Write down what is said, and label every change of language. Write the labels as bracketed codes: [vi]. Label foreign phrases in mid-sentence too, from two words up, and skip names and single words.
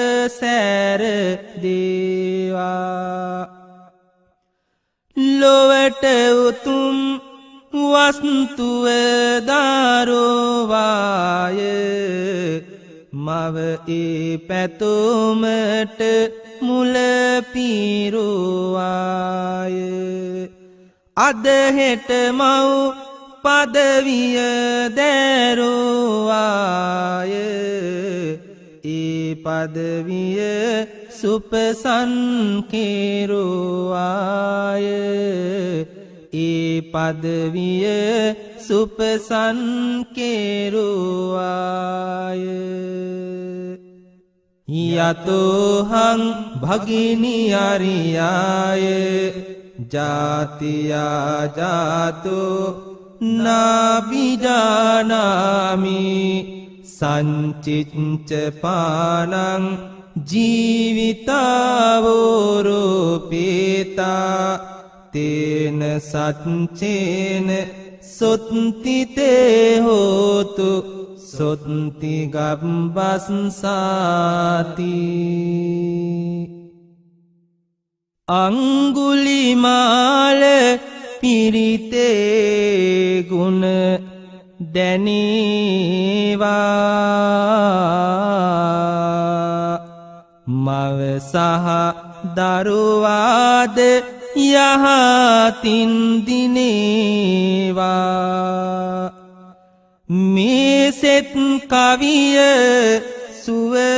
[si] සෑරදේවා ලොවට උතුම් වස්තුව දරුවාය මව ඒ පැතුමට මුල පිරුවාය අද හෙට මව් පදවිය දැරුවාය ඒ පදවිය සුපසන් කෙරුවාය ඒ පදවිය සුපසන් කෙරුවාය [pi] යතෝහං භගිනි අරියාය ජාතියා ජාතෝ නාබිජානාමි සංචිච්ච පානං ජීවිතාවෝරෝපේතා තේන සච්චේන සොත්තිතේ හෝතු සොත්ති [si] ගබ්බස්සාති අංගුලිමාල පිරිතේ ගුණ දැනේවා මව සහ දරුවාද යහතින් දිනේවා මේ සෙත් කවිය සුව